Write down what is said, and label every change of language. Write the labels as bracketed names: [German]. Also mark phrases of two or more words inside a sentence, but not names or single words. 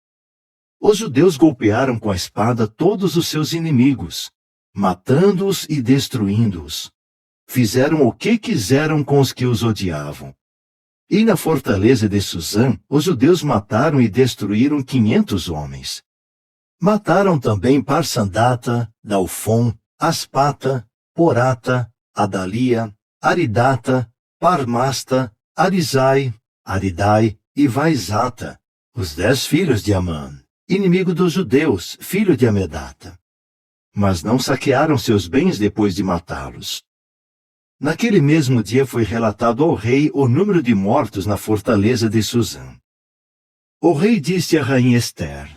[Portuguese] Os judeus golpearam com a espada todos os seus inimigos, matando-os e destruindo-os. Fizeram o que quiseram com os que os odiavam. E na fortaleza de Suzã, os judeus mataram e destruíram 500 homens. Mataram também Parsandata, Dalfon, Aspata, Porata, Adalia, Aridata, Parmasta, Arizai, Aridai e Vaizata, os 10 filhos de Amã, inimigo dos judeus, filho de Amedata. Mas não saquearam seus bens depois de matá-los. Naquele mesmo dia foi relatado ao rei o número de mortos na fortaleza de Suzã. O rei disse à rainha Ester: